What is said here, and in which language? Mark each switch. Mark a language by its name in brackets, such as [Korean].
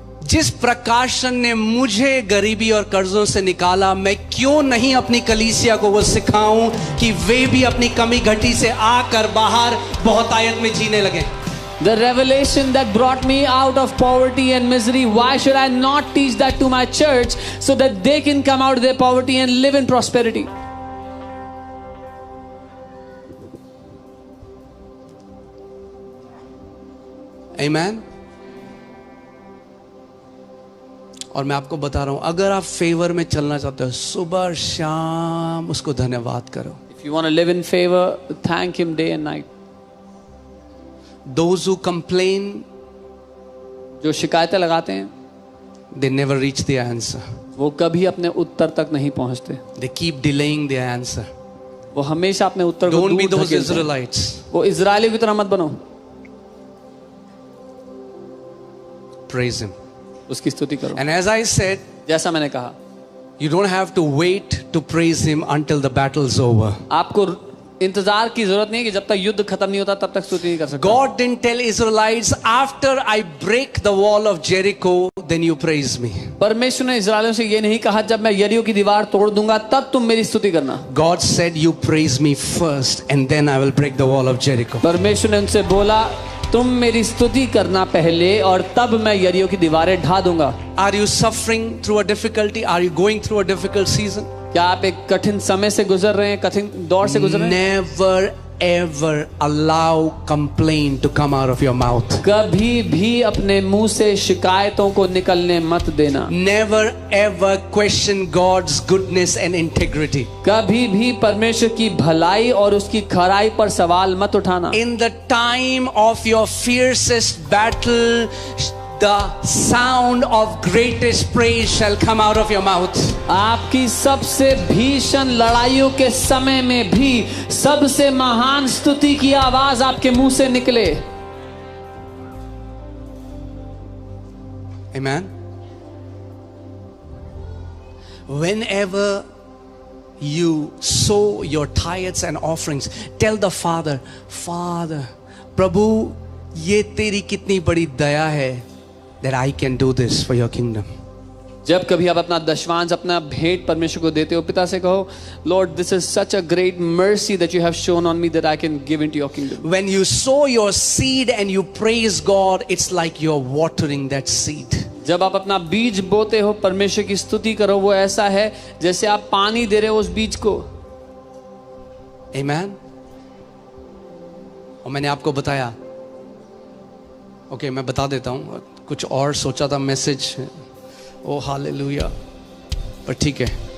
[Hindi] जिस प्रकाशन ने मुझे गरीबी और कर्जों से निकाला, मैं क्यों नहीं अपनी कलीसिया को वो सिखाऊं कि वे भी अपनी कमी घटी से आकर बाहर बहुतायत में जीने लगे। [English] The revelation that brought me out of poverty and misery, why should I not teach that to my church so that they can come out of their poverty and live in prosperity? Amen. [Hindi] और मैं आपको बता रहा हूं, अगर आप favour में चलना चाहते हो, सुबह शाम उसको धन्यवाद करो। [English] If you want to live in favor, thank Him day and night. Those who complain, [Hindi] जो शिकायतें लगाते हैं, [English] they never reach the answer. [Hindi] वो कभी अपने उत्तर तक नहीं पहुंचते। [English] They keep delaying their answer. [Hindi] वो हमेशा अपने उत्तर को [English] Don't be [Hindi] दूर [English] those [Hindi] धकेलते हैं। [English] Israelites. [Hindi] वो इजरायलियों की तरह मत बनो। [English] Praise Him. [Hindi] उसकी स्तुति करो। [English] And as I said, [Hindi] जैसा मैंने कहा, [English] you don't have to wait to praise Him until the battle's over. [Hindi] आपको इंतजार की जरूरत नहीं है कि जब तक युद्ध खत्म नहीं होता तब तक स्तुति नहीं कर सकते। [English] God didn't tell Israelites, after I break the wall of Jericho, then you praise me. [Hindi] परमेश्वर ने इजरायलियों से ये नहीं कहा जब मैं यरीहो की दीवार तोड़ दूंगा तब तुम मेरी स्तुति करना। [English] God said, you praise me first and then I will break the wall of Jericho. [Hindi] परमेश्वर ने उनसे बोला तुम मेरी स्तुति करना पहले और तब मैं यरीहो की दीवारें ढा दूंगा। [English] Are you suffering through a difficulty? Are you going through a difficult season? [Hindi] क्या आप एक कठिन समय से गुजर रहे हैं, कठिन दौर से गुजर रहे हैं? [English] Never ever allow complaint to come out of your mouth. [Hindi] कभी भी अपने मुंह से शिकायतों को निकलने मत देना। [English] Never ever question God's goodness and integrity. [Hindi] कभी भी परमेश्वर की भलाई और उसकी खराई पर सवाल मत उठाना। [English] In the time of your fiercest battle, the sound of greatest praise shall come out of your mouth. [Hindi] आपकी सबसे भीषण लड़ाइयों के समय में भी सबसे महान स्तुति की आवाज आपके मुंह से निकले। [English] Amen. Whenever you sow your tithes and offerings, tell the Father, Father, [Hindi] प्रभु ये तेरी कितनी बड़ी दया है [English] that I can do this for your kingdom. [Hindi] जब कभी आप अपना दशवांश, अपना भेंट परमेश्वर को देते हो, पिता से कहो, [English] Lord, this is such a great mercy that you have shown on me that I can give into your kingdom. When you sow your seed and you praise God, it's like you're watering that seed. [Hindi] जब आप अपना बीज बोते हो, परमेश्वर की स्तुति करो, वो ऐसा है जैसे आप पानी दे रहे हो उस बीज को। [English] Amen. [Hindi] और मैंने आपको बताया, ओके मैं बता देता हूँ, कुछ और सोचा था मैसेज, ओ हालेलुया, पर ठीक है।